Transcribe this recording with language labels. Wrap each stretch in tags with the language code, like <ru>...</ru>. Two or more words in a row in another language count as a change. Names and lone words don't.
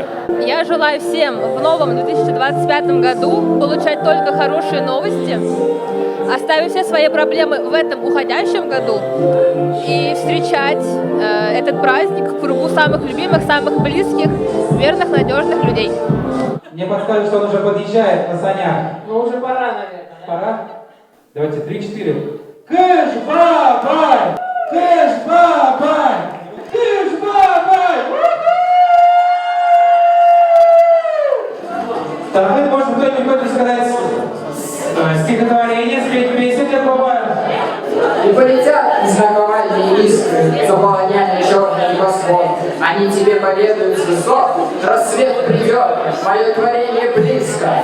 <ru>Я желаю всем в новом 2025 году получать только хорошие новости, оставить все свои проблемы в этом уходящем году и встречать этот праздник в кругу самых любимых, самых близких, верных, надежных людей. Мне подсказывают, что он уже подъезжает на санях. Ну уже пора, наверное. Пора? Давайте 3-4. Кэш-бабай! Кэш-бабай! Кэш-бабай! Второй, может, кто-нибудь хочет сказать стихотворение, спеть песню для Баба? И полетят знаковальные искры, заполоняя черный небосвод. Они тебе поведают с высот, рассвет придет, мое творение близко.</ru>